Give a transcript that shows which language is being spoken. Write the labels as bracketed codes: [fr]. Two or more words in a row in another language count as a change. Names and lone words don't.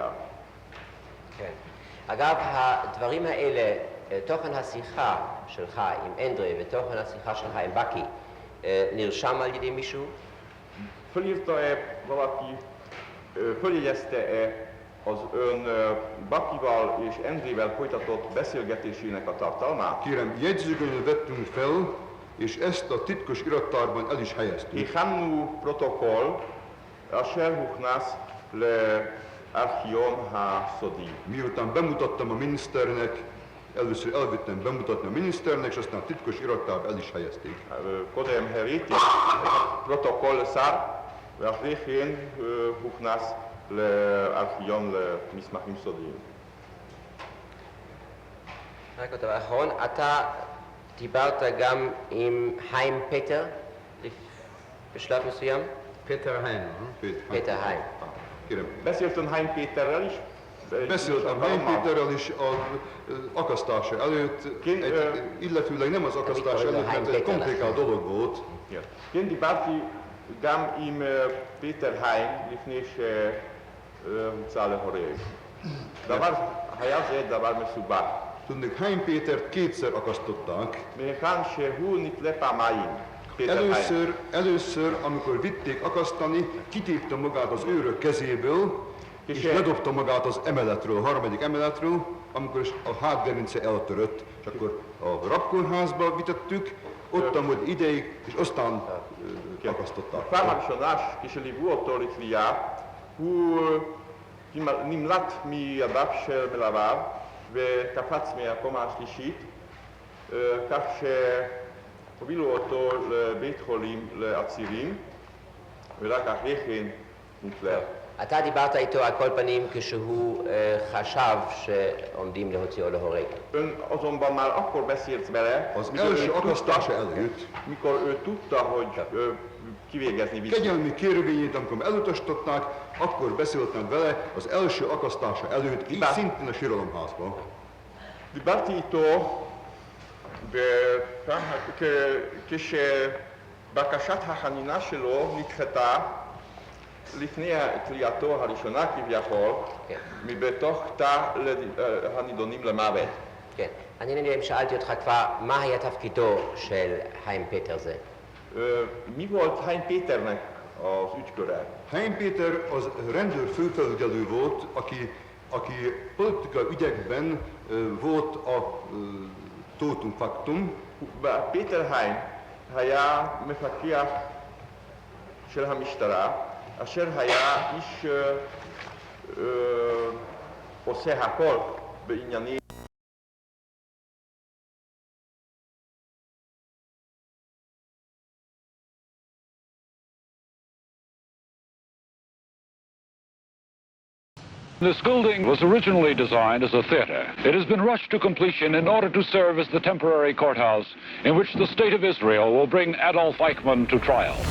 [he] כן. אגב, הדברים האלה, תוכן השיחה שלך עם אנדרי ותוכן השיחה שלך עם בקי, נרשם על ידי מישהו? [hu] Fölírta-e valaki, följegyezte-e az ön Bakival és Endrével folytatott beszélgetésének a tartalmát? Kérem, jegyzőkönyvet vettünk fel, és ezt a titkos irattárban el is helyeztük. [he] הכנו פרוטוקול אשר הוכנס לארכיון הסודי. [hu] Miután bemutattam a miniszternek, először elvittem bemutatni a miniszternek, és aztán a titkos irattárba el is helyezték. [he] קודם הראיתי פרוטוקול לשר, ואחרי כן הוכנס לארכיון למסמכים סודיים. רק עוד דבר אחרון, אתה דיברת גם עם חיים פטר בשלב מסוים? פטר היים. פטר היים. [hu] Beszéltem Hány Péterrel is? Beszéltem Hány Péterrel is az akasztása előtt, illetőleg nem az akasztás előtt, mert ez egy komplikált dolog volt. [he] כן, דיברתי גם עם פיטר היים לפני שהוצא להורג. היה זה דבר מסובך. [hu] Tudnék, Hány Pétert kétszer akasztották. [he] מכאן שהוא נתלה פעמיים. [hu] Péter Heim. Először, amikor vitték akasztani, kitépte magát az őrök kezéből, és ledobta magát az emeletről, a harmadik emeletről, amikor a hátgerince eltörött, és akkor a rabkórházba vitettük, ott amúgy ideig, és aztán akasztották. [he] פעם הראשונה כשליוו אותו לתלייה, הוא נמלט מידיו של מלוויו וקפץ מהקומה השלישית, כך שהובילו אותו לבית חולים לעצירים, ורק אחרי כן נתלה. אתה דיברת איתו על כל פנים כשהוא חשב שעומדים להוציאו להורג. [hu] Ön azonban már akkor beszélt vele, mikor ő tudta, hogy kivégezni viszi. Kegyelmi kérvényét, amikor elutasították, akkor beszéltem vele az első akasztása előtt, így szintén a síralomházban. [he] דיברתי איתו כשבקשת החנינה שלו נדחתה לפני תלייתו הראשונה כביכול, מבתוך תא הנידונים למוות. כן. אני שאלתי אותך כבר, מה היה תפקידו של חיים פטר זה? [hu] Mi volt Hein Péternek az ügyköre? Hein Péter az rendőr főfelügyelő volt, aki politikai ügyekben volt a [la] totum factum. [he] Péter Hein היה מפקח של המשטרה, אשר היה איש עושה הכל בעניינים. [en] This building was originally designed as a theater. It has been rushed to completion in order to serve as the temporary courthouse in which the State of Israel will bring Adolf Eichmann to trial.